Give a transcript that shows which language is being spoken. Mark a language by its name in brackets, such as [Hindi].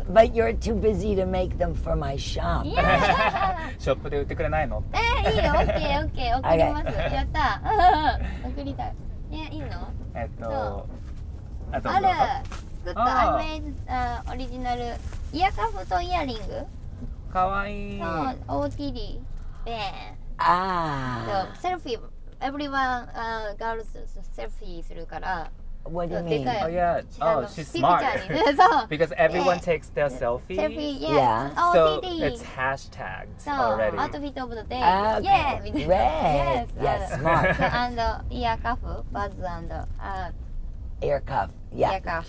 [English] But you're too busy to make them for my shop. Yeah. [Japanese] ショップで売ってくれないの？いいよ、オッケーオッケー、送ります。やった。送りたい。いいの？ある。作った。 [English] I made [Japanese] オリジナルイヤーカフとイヤリング。かわいい。そう、OTD ペン。 Ah. [English] セルフィー。 Everyone girls セルフィー [Japanese] するから。 [English] What do you mean? Oh yeah. Oh, she's smart. Because everyone takes their selfie. Selfie, yeah. So OTD. it's hashtagged already. already. Outfit of the day. Okay. Yeah. Great. Yes, smart. And ear cuff, buzz and Ear cuff. Yeah. Ear cuff.